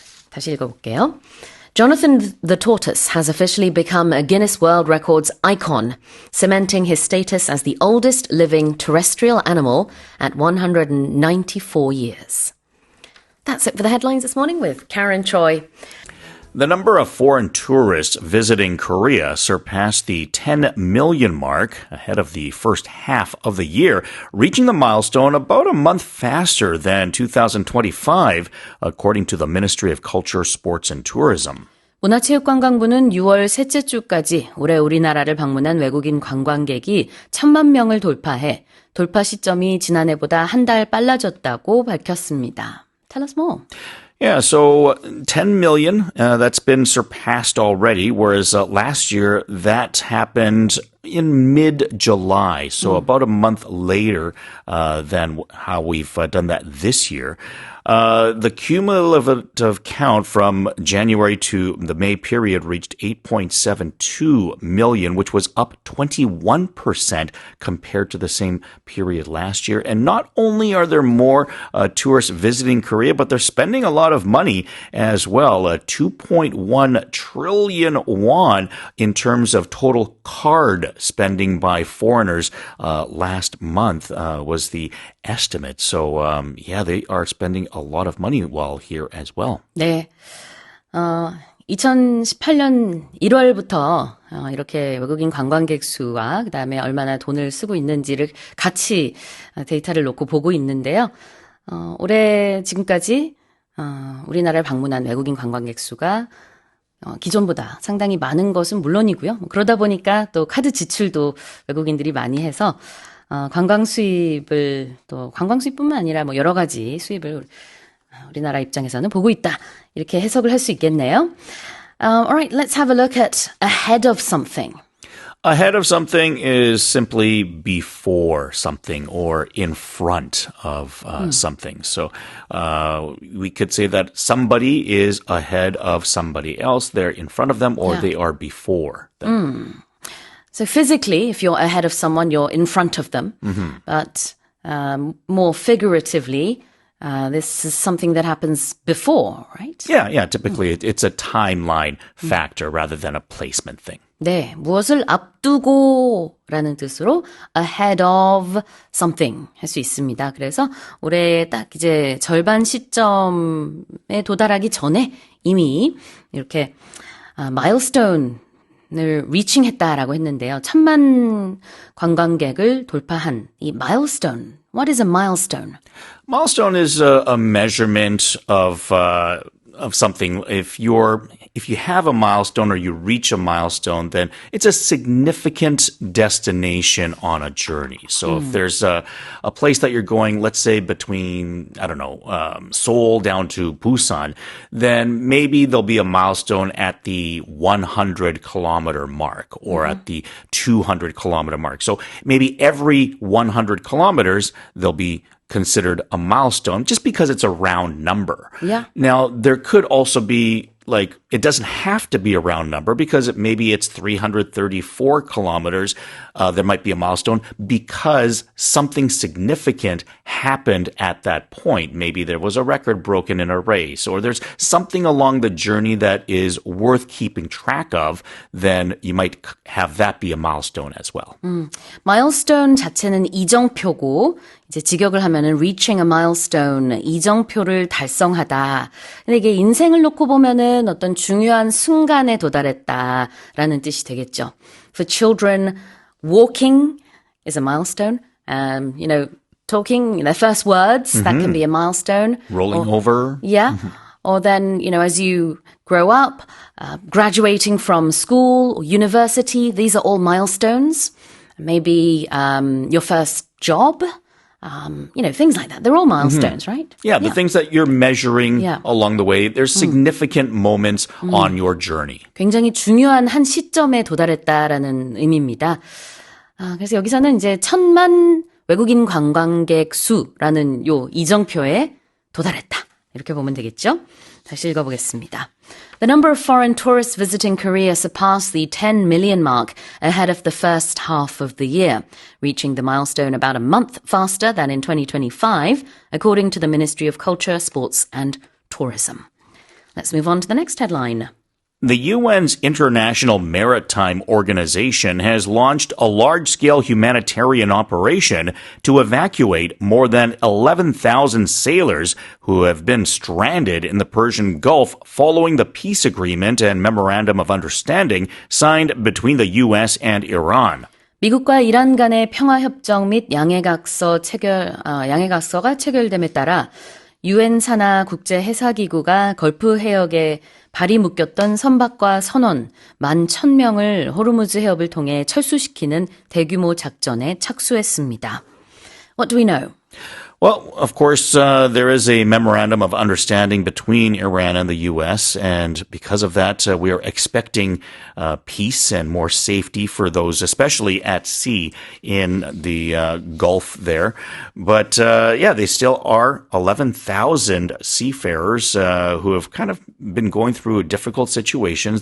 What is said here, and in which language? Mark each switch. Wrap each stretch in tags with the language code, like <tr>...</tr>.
<ko>다시 읽어볼게요.</ko> <en>Jonathan the tortoise has officially become a Guinness World Records icon, cementing his status as the oldest living terrestrial animal at 194 years. That's it for the headlines this morning with Karen Choi. The number of foreign tourists visiting Korea surpassed the 10 million mark ahead of the first half of the year, reaching the milestone about a month faster than 2025, according to the Ministry of Culture, Sports and Tourism.</en> <ko>문화체육관광부는 6월 셋째 주까지 올해 우리나라를 방문한 외국인 관광객이 1,000만 명을 돌파해 돌파 시점이 지난해보다 한 달 빨라졌다고 밝혔습니다.</ko> <en>Tell us more. Yeah, so 10 million, that's been surpassed already, whereas last year that happened in mid-July, so about a month later than how we've done that this year. The cumulative count from January to the May period reached 8.72 million, which was up 21% compared to the same period last year. And not only are there more tourists visiting Korea, but they're spending a lot of money as well. 2.1 trillion won in terms of total card spending by foreigners last month was the estimate. So, they are spending a lot of money while here as well.</en> <ko>네. 2018년 1월부터 이렇게 외국인 관광객 수와 그다음에 얼마나 돈을 쓰고 있는지를 같이 데이터를 놓고 보고 있는데요. 올해 지금까지 우리나라를 방문한 외국인 관광객 수가 기존보다 상당히 많은 것은 물론이고요. 그러다 보니까 또 카드 지출도 외국인들이 많이 해서 관광 수입을 또 관광 수입뿐만 아니라 뭐 여러 가지 수입을 우리나라 입장에서는 보고 있다. 이렇게 해석을 할 수 있겠네요.</ko> <en>Alright, let's have a look at ahead of something. Ahead of something is simply before something or in front of something. So we could say that somebody is ahead of somebody else. They're in front of them or they are before them. So physically, if you're ahead of someone, you're in front of them. But more figuratively, this is something that happens before, right? Yeah. Typically, it's a timeline factor rather than a placement thing.</en> <ko>네, 무엇을 앞두고라는 뜻으로</ko> <en>ahead of something</en> <ko>할 수 있습니다. 그래서 올해 딱 이제 절반 시점에 도달하기 전에 이미 이렇게 milestone을 reaching했다라고 했는데요. 1000만 관광객을 돌파한 이 milestone.</ko> <en>What is a milestone? Milestone is a measurement of something. If you have a milestone or you reach a milestone, then it's a significant destination on a journey. So if there's a place that you're going, let's say between, I don't know, Seoul down to Busan, then maybe there'll be a milestone at the 100 kilometer mark or at the 200 kilometer mark. So maybe every 100 kilometers, there'll be considered a milestone just because it's a round number. Yeah. Now, there could also be it doesn't have to be a round number because maybe it's 334 kilometers. There might be a milestone because something significant happened at that point. Maybe there was a record broken in a race or there's something along the journey that is worth keeping track of. Then you might have that be a milestone as well.</en> <ko>milestone 자체는 이정표고 이제 직역을 하면은</ko> <en>reaching a milestone,</en> <ko>이정표를 달성하다. 근데 이게 인생을 놓고 보면은 어떤 중요한 순간에 도달했다라는 뜻이 되겠죠.</ko> <en>For children, walking is a milestone. Talking their first words, that can be a milestone. Rolling over. Yeah. Or then, as you grow up, graduating from school or university, these are all milestones. Maybe your first job. Things like that. They're all milestones, right? Yeah, the things that you're measuring along the way. There's significant moments on your journey.</en> <ko>굉장히 중요한 한 시점에 도달했다라는 의미입니다. 그래서 여기서는 이제 1000만 외국인 관광객 수라는 요 이정표에 도달했다. 이렇게 보면 되겠죠? 다시 읽어보겠습니다.</ko> <en>The number of foreign tourists visiting Korea surpassed the 10 million mark ahead of the first half of the year, reaching the milestone about a month faster than in 2025, according to the Ministry of Culture, Sports and Tourism. Let's move on to the next headline. The UN's International Maritime Organization has launched a large-scale humanitarian operation to evacuate more than 11,000 sailors who have been stranded in the Persian Gulf following the peace agreement and memorandum of understanding signed between the US and Iran.</en> <ko>미국과 이란 간의 평화협정 및 양해각서가 체결됨에 따라 유엔 산하 국제해사기구가 걸프 해역에 발이 묶였던 선박과 선원 11,000명을 호르무즈 해협을 통해 철수시키는 대규모 작전에 착수했습니다.</ko> <en>What do we know? Well, of course, there is a memorandum of understanding between Iran and the U.S., and because of that, we are expecting peace and more safety for those, especially at sea in the Gulf there. But, they still are 11,000 seafarers who have kind of been going through difficult situations.</en>